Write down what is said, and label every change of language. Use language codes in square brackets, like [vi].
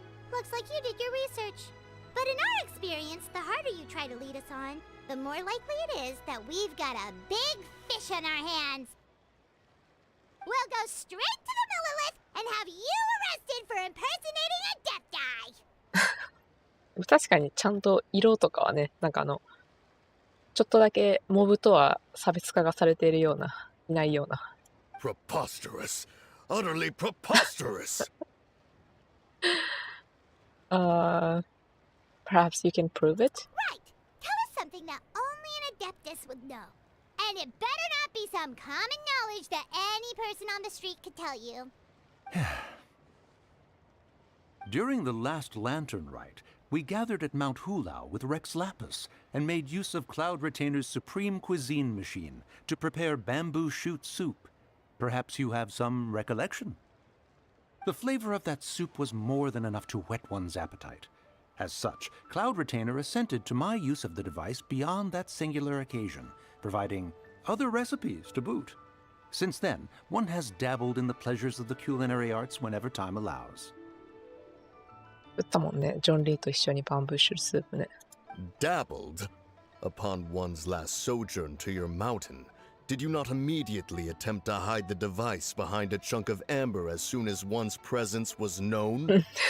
[en] Looks like you did your research. But in our experience, the harder you try to lead us on, the more likely it is that we've got a big fish on our hands. We'll go straight to the Millilith and have you arrested for impersonating a death guy. [ja] 確かにちゃんと色とかはね、なんかちょっとだけモブとは差別化がされているような、いないような。 [en] Preposterous! Utterly preposterous! Perhaps you can prove it? Right. Tell us something that only an Adeptus would know. And it better not be some common knowledge that any person on the street could tell you. During the last Lantern Rite, we gathered at Mount Hulao with Rex Lapis and made use of Cloud Retainer's supreme cuisine machine to prepare bamboo shoot soup. Perhaps you have some recollection? The flavor of that soup was more than enough to whet one's appetite. As such, Cloud Retainer assented to my use of the device beyond that singular occasion, providing other recipes to boot. Since then, one has dabbled in the pleasures of the culinary arts whenever time allows. [ja] 打ったもんね、ジョン・リーと一緒にバンブーシュスープね。 [en] Dabbled? Upon one's last sojourn to your mountain, Did you not immediately attempt to hide the device behind a chunk of amber as soon as one's presence was known?